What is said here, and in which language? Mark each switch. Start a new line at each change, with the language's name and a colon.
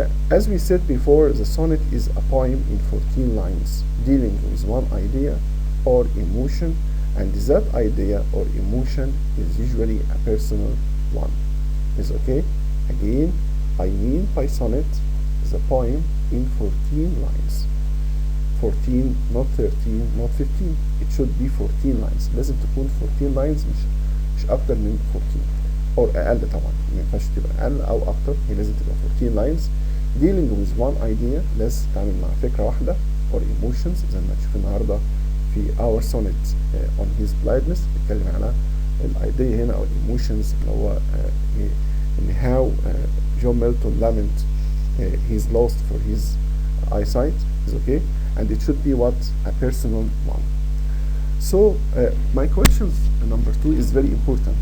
English: As we said before, the sonnet is a poem in 14 lines dealing with one idea or emotion, and that idea or emotion is usually a personal one. is okay. Again, I mean by sonnet the poem in 14 lines. 14 not 13 not 15. It should be 14 lines.
Arabic: لازم تكون 14 lines مش أكتر من 14 أو أقل طبعا. ما ينفعش تبقى أقل أو أكتر. هي لازم تبقى
English: 14 lines dealing with one idea.
Arabic: لازم تتعامل مع فكرة واحدة
English: or emotions
Arabic: زي ما هتشوف النهارده في
English: our sonnet on his blindness.
Arabic: بيتكلم على الايديا هنا او الايموشنز اللي هو ان
English: how John Melton lament his lost for his eyesight is okay, and it should be what a personal one. So my question number 2 is very important.